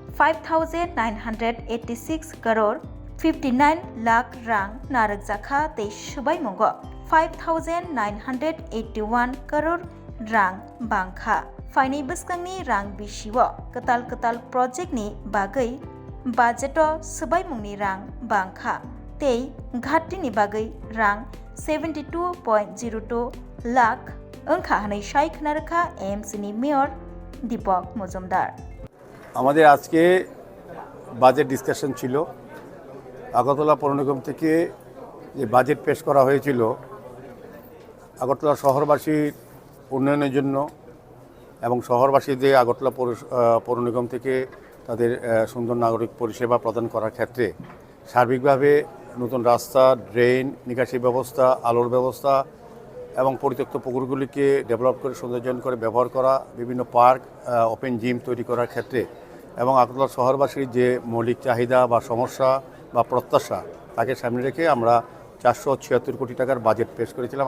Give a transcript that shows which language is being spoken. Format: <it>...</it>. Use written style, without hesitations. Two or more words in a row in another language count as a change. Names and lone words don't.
<trp>5986 crore 59 lakh rang narakjakha tei subai mongo 5981 crore rang bangkha faini biskangni rang bishiwo ketal project ni bagai budget o subai mongni rang bangkha tei ghatti ni bagai rang 72.02 lakh onkha hanai shai khnarakha AIMS ni mayor Deepak Mujumdar</trp> <bn>আমাদের আজকে</bn> <en>budget discussion</en> <bn>ছিল আগরতলা পৌর নিগম থেকে যে বাজেট পেশ করা হয়েছিল আগরতলা শহরবাসীর উন্নয়নের জন্য এবং শহরবাসীদের আগরতলা পৌর নিগম থেকে তাদের সুন্দর নাগরিক পরিষেবা প্রদান করার ক্ষেত্রে সার্বিকভাবে নতুন রাস্তা, ড্রেন, নিকাশি ব্যবস্থা, আলোর ব্যবস্থা এবং পরিত্যক্ত পুকুরগুলিকে ডেভেলপ করে সৌন্দর্যায়ন করে ব্যবহার করা, বিভিন্ন পার্ক,</bn> <en>open gym</en> <bn>তৈরি করার ক্ষেত্রে এবং আগরতলা শহরবাসীর যে মৌলিক চাহিদা বা সমস্যা বা প্রত্যাশা তাকে সামনে রেখে আমরা 476 কোটি টাকার বাজেট পেশ করেছিলাম।</bn>